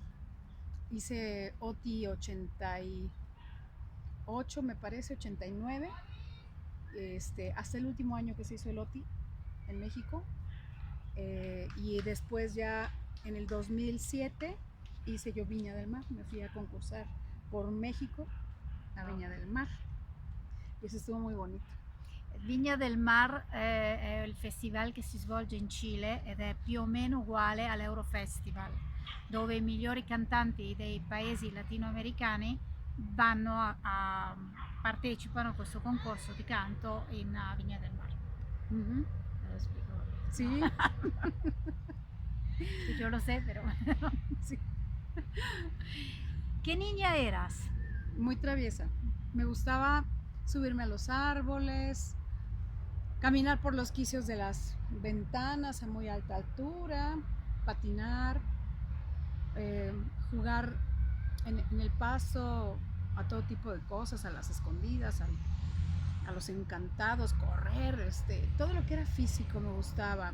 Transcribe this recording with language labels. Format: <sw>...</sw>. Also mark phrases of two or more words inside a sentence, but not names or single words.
<es>Hice OTI 88, me parece, 89, hasta el último año que se hizo el OTI en México. Y después ya en el 2007 hice yo Viña del Mar, me fui a concursar por México a Viña del Mar y eso estuvo muy bonito.</es> <it>Viña del Mar è il festival che si svolge in Cile ed è più o meno uguale all'Eurofestival, dove i migliori cantanti dei paesi latinoamericani partecipano a questo concorso di canto in Viña del Mar. Uh-huh.</it> <es>Te lo explico. Sí. Yo lo sé, pero Sí. ¿Qué niña eras? Muy traviesa. Me gustaba subirme a los árboles, caminar por los quicios de las ventanas a muy alta altura, patinar, jugar en el paso a todo tipo de cosas, a las escondidas, a los encantados, correr, todo lo que era físico me gustaba.</es>